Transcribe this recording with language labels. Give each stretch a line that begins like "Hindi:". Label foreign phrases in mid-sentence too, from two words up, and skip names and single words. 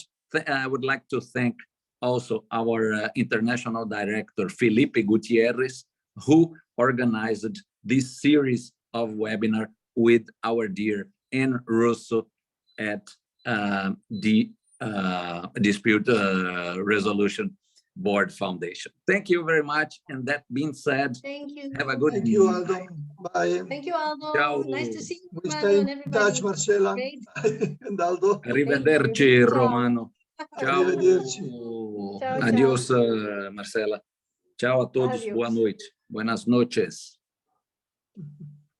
English: I would like to thank also our international director, Felipe Gutierrez, who organized this series of webinar with our dear Anne Russo at the Dispute Resolution Board Foundation. Thank you very much. And that being said, Thank you. have a good Thank you, Aldo. Bye. Thank you, Aldo. Ciao. Nice to see you, We Manu, stay and in touch, everybody. Marcela Great. and Aldo. Arrivederci, Ciao. Romano. Ciao. Arrivederci. Ciao,
Spanish: Adiós, Marcela. Ciao a todos. Adiós.
Portuguese: Boa noite.
Spanish: Buenas noches.